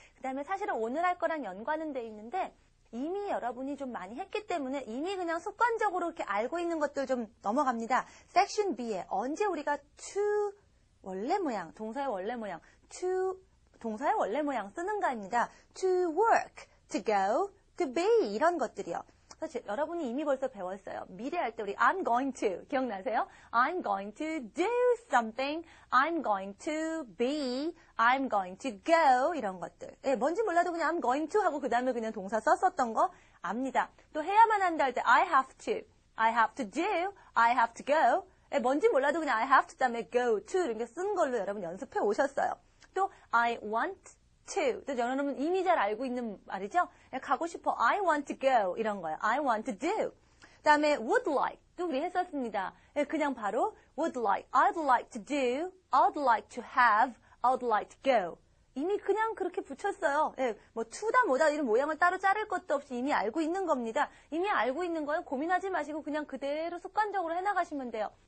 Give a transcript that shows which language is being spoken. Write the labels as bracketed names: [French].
[Korean] 그 다음에 사실은 오늘 할 거랑 연관은 돼 있는데 이미 여러분이 좀 많이 했기 때문에 이미 그냥 습관적으로 이렇게 알고 있는 것들 좀 넘어갑니다. Section B에 언제 우리가 to 원래 모양, 동사의 원래 모양, to 동사의 원래 모양 쓰는가입니다. [English] To work, to go, to be [Korean] 이런 것들이요. 사실 여러분이 이미 벌써 배웠어요. 미래 할 때 우리 [English] I'm going to [Korean] 기억나세요? [English] I'm going to do something. I'm going to be. I'm going to go [Korean] 이런 것들. 뭔지 몰라도 그냥 [English] I'm going to [Korean] 하고 그 다음에 그냥 동사 썼었던 거 압니다. 또 해야만 한다 할 때 [English] I have to. I have to do. I have to go. [Korean] 뭔지 몰라도 그냥 [English] I have to [Korean] 다음에 go to 이렇게 쓴 걸로 여러분 연습해 오셨어요. 또 [English] I want to. [Korean] 또 여러분 이미 잘 알고 있는 말이죠. 가고 싶어. [English] I want to go [Korean] 이런 거예요. [English] I want to do. [Korean] 그다음에 would like 또 우리 했었습니다. 그냥 바로 [English] would like, I'd like to do, I'd like to have, I'd like to go. [Korean] 이미 그냥 그렇게 붙였어요. 뭐 to다 뭐다 이런 모양을 따로 자를 것도 없이 이미 알고 있는 겁니다. 이미 알고 있는 거는 고민하지 마시고 그냥 그대로 습관적으로 해나가시면 돼요.